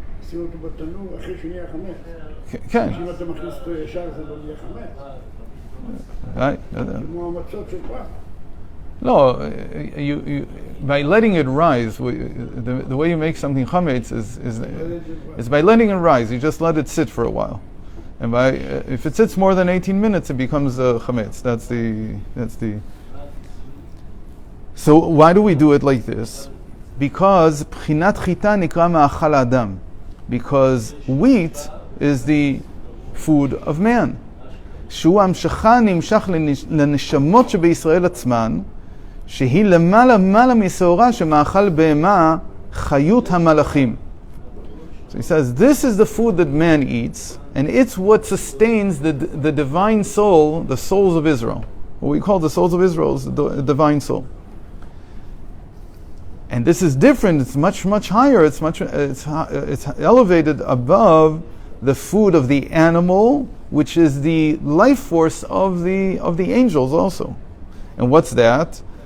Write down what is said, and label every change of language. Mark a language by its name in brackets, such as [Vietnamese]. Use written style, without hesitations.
[Hebrew] שים אותו בתנור אחרי שנהיה חמץ. כן. אם אתה מכניס אותו ישר זה לא יהיה חמץ. [English] Right? [Hebrew] כמו המצות של פעם. [English] No, you by letting it rise. The way you make something chametz is by letting it rise. You just let it sit for a while, and if it sits more than 18 minutes, it becomes chametz. That's the. So why do we do it like this? Because [Hebrew] pchinat chita nikra ma'achal adam. [English] Because wheat is the food of man. [Hebrew] שהוא המשכה נמשך לנשמות שבישראל עצמן, שהיא למעלה משעורה שמאכל בהמה חיות המלאכים. [English] So he says, this is the food that man eats, and it's what sustains the divine soul, the souls of Israel. What we call the souls of Israel is the divine soul. And this is different. It's much higher. It's elevated above the food of the animal, which is the life force of the angels also. And what's that?